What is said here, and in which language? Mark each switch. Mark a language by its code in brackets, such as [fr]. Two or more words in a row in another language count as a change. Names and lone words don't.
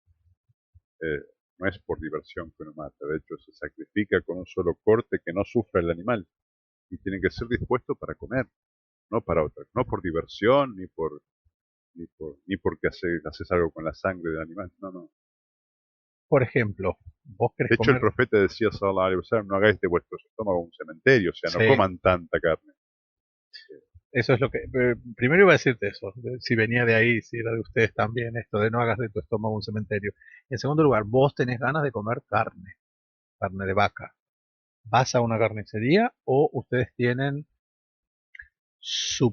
[es] No es por diversión que uno mata. De hecho, se sacrifica con un solo corte que no sufra el animal. Y tiene que ser dispuesto para comer, no para otra. No por diversión, ni porque haces algo con la sangre del animal. No, no. Por ejemplo, vos querés De hecho, el comer... profeta decía, [ar] صلى الله عليه وسلم, [es] no hagáis de vuestros estómagos un cementerio, o sea, no Sí, coman tanta carne. eso es lo que... primero iba a decirte eso, si venía de ahí, si era de ustedes también, esto de no hagas de tu estómago un cementerio. En segundo lugar, vos tenés ganas de comer carne, carne de vaca. ¿Vas a una carnicería o ustedes tienen su